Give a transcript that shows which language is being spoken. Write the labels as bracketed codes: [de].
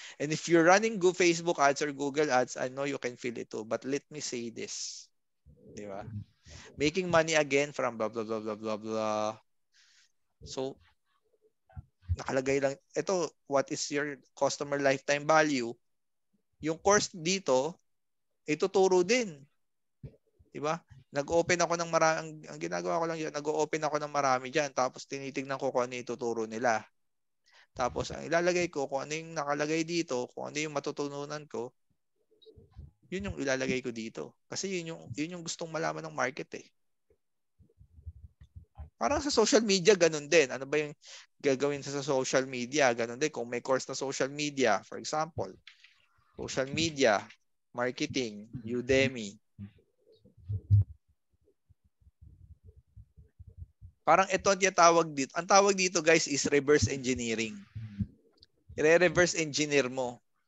[en] And if you're running Facebook ads or Google ads, I know you can feel it too. But let me say this. [tl] Di ba? [en] Making money again from blah, blah, blah, blah, blah, blah. So, [tl] nakalagay lang, ito, [en] what is your customer lifetime value? [tl] Yung course dito, ituturo din. Di ba? Nag-open ako ng marami, ang ginagawa ko lang yun, nag-open ako ng marami dyan, tapos tinitignan ko kung ano ituturo nila. Tapos, ang ilalagay ko, kung ano yung nakalagay dito, kung ano yung matutununan ko, yun yung ilalagay ko dito. Kasi yun yung gustong malaman ng market eh. Parang sa social media, ganun din. Ano ba yung gagawin sa social media? Ganun din. Kung may course na social media, for example, social media, marketing, Udemy. Parang ito ang tawag dito. Ang tawag dito, guys, [en] is reverse engineering. [tl] I-reverse engineer mo